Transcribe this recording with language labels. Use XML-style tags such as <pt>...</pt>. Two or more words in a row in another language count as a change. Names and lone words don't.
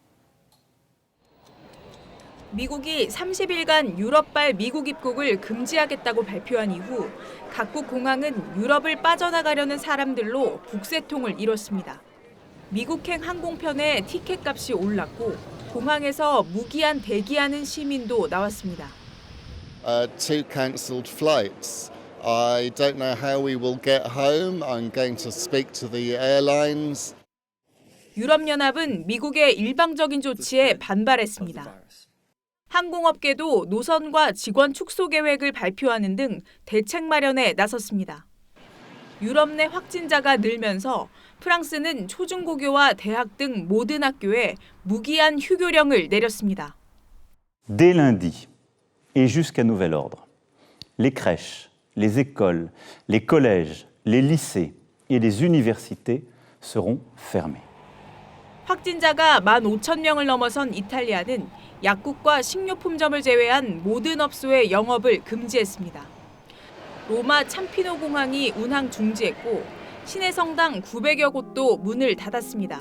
<ko>미국이 30일간 유럽발 미국 입국을 금지하겠다고 발표한 이후 각국 공항은 유럽을 빠져나가려는 사람들로 북새통을 이뤘습니다. 미국행 항공편의 티켓값이 올랐고 공항에서 무기한 대기하는 시민도 나왔습니다.</ko> <en>Two cancelled flights. I don't know how we will get home. I'm going to speak to the airlines.</en> <ko>유럽연합은 미국의 일방적인 조치에 반발했습니다. 항공업계도 노선과 직원 축소 계획을 발표하는 등 대책 마련에 나섰습니다. 유럽 내 확진자가 늘면서 프랑스는 초중고교와 대학 등 모든 학교에 무기한 휴교령을 내렸습니다.</ko> <fr>Dès lundi et jusqu'à nouvel ordre, les crèches, les écoles, les collèges, les lycées et les universités seront fermés.</fr> <ko>확진자가 15,000명을 넘어선 이탈리아는 약국과 식료품점을 제외한 모든 업소의 영업을 금지했습니다. 로마 참피노 공항이 운항 중지했고 시내 성당 900여 곳도 문을 닫았습니다.</ko>